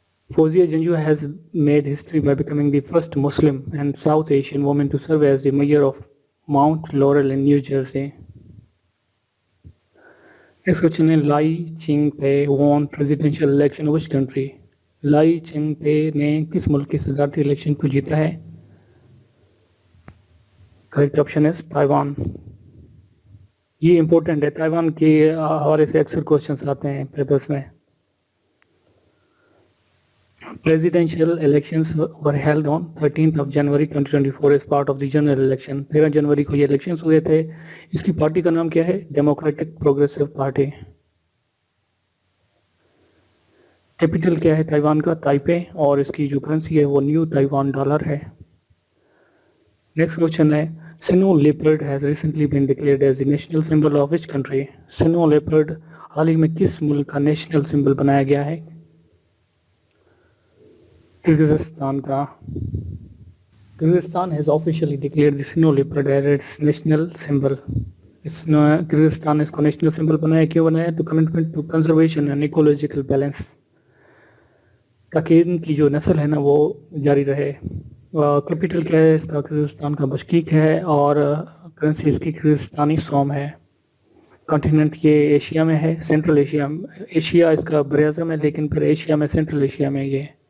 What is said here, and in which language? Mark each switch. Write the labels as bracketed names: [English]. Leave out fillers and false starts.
[English] Fauzia Janjua has made history by becoming the first Muslim and South Asian woman to serve as the mayor of Mount Laurel in New Jersey. Next question is Lai Ching-te won presidential election of which country? [Urdu] لائی چنگ پے نے کس ملک کی صدارتی election کو جیتا ہے؟ Correct option ہے Taiwan. یہ امپورٹنٹ ہے، تائیوان کے حوالے سے اکثر کوشچنس آتے ہیں پیپرز میں. [English] Presidential elections were held on 13th of January 2024 as part of the general election. [Urdu] 13 جنوری کو یہ الیکشنز ہوئے تھے. اس کی پارٹی کا نام کیا ہے؟ Democratic progressive party. کیپٹل کیا ہے تائیوان کا؟ تائپے. اور اس کی جو کرنسی ہے وہ نیو تائیوان ڈالر ہے. [English] Next question ہے snow leopard has recently been declared as the national symbol of which country? [Urdu] سنو لیپرڈ حال ہی میں کس ملک کا نیشنل سمبل بنایا گیا ہے؟ کرغزستان کا. [English] Kyrgyzstan has officially declared the snow leopard as its national symbol. [Urdu] Kyrgyzstan نے اس کو نیشنل سمبل بنایا. کیوں بنایا؟ [English] to commitment to conservation and ecological balance. [Urdu] تاکہ ان کی جو نسل ہے نا وہ جاری رہے. کیپٹل کیا ہے اس کا؟ کرغزستان کا بشکیک ہے. اور کرنسی اس کی کرغزستانی سوم ہے. کانٹیننٹ یہ ایشیا میں ہے، سینٹرل ایشیا اس کا بر اعظم ہے، لیکن پھر ایشیا میں سینٹرل ایشیا میں یہ.